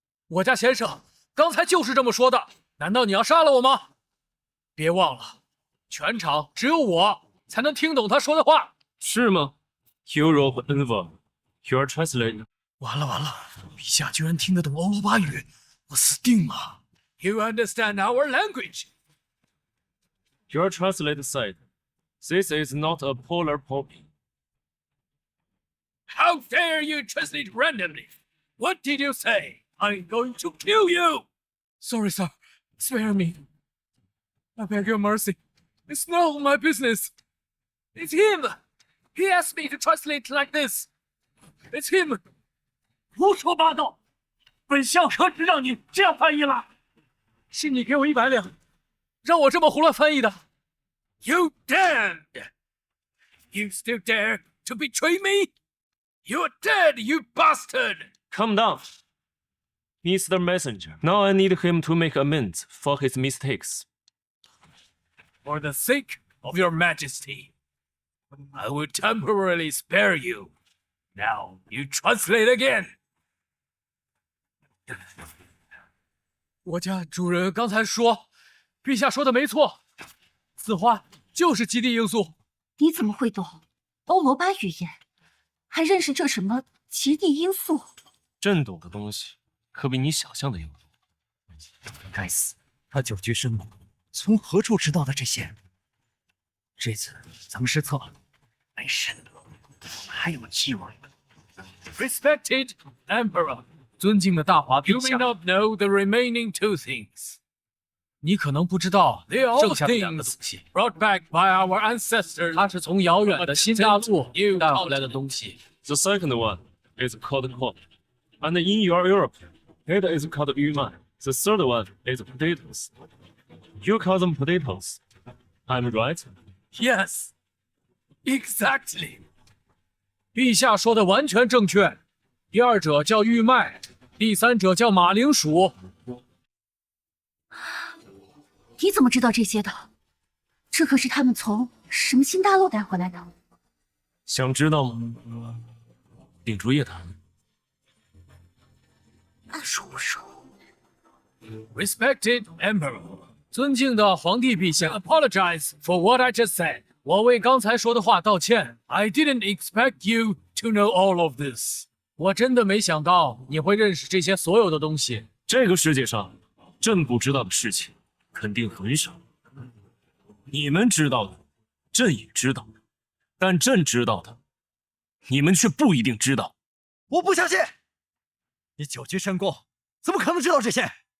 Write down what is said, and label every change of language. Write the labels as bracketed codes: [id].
[zh] 我家先生刚才就是这么说的。难道你要杀了我吗？别忘了，全场只有我才能听懂他说的话。是吗 [en] ？Europe Envoy, your translator。 [zh] 完了完了，陛下居然听得懂欧罗巴语，我死定了。 [en] You understand our language? Your translator said, "This is not a polar poppy." How dare you translate randomly? What did you say? I'm going to kill you! Sorry, sir. Spare me. I beg your mercy. It's not my business. It's him. He asked me to translate like this. It's him. [zh] 胡说八道！本相何止让你这样翻译了？是你给我100两，让我这么胡乱翻译的。 [en] You damned! You still dare to betray me? You're dead, you bastard! Calm down, Mr. Messenger. Now I need him to make amends for his mistakes. For the sake of your majesty, I will temporarily spare you. Now you translate again. [zh] 我家主人刚才说，陛下说的没错，此话就是极地因素。你怎么会懂欧罗巴语言？还认识这什么极地因素？朕懂的东西可比你想象的要多。该死，他久居深宫，从何处知道的这些？这次咱们失策了，没事，我们还有机会。 [en] Respected Emperor， [zh] 尊敬的大华陛下。 [en] You may not know the remaining 2 things。 [zh] 你可能不知道，剩下的2个东西 [en] brought back by our ancestors， [zh] 它是从遥远的新大陆带回来的东西。 [en] The second one is called corn, and in your Europe, it is called yuman. The third one is potatoes. You call them potatoes. I'm right? Yes, exactly. [zh] 陛下说的完全正确。第二者叫玉麦，第三者叫马铃薯。你怎么知道这些的？这可是他们从什么新大陆带回来的？想知道吗？秉烛夜谈。按说不说。 [en] Respected Emperor， [zh] 尊敬的皇帝陛下 [en] ，Apologize for what I just said。 [zh] 我为刚才说的话道歉。 [en] I didn't expect you to know all of this。 [zh] 我真的没想到你会认识这些所有的东西。这个世界上，朕不知道的事情肯定很少。你们知道的，朕也知道，但朕知道的，你们却不一定知道。我不相信，你久居深宫，怎么可能知道这些？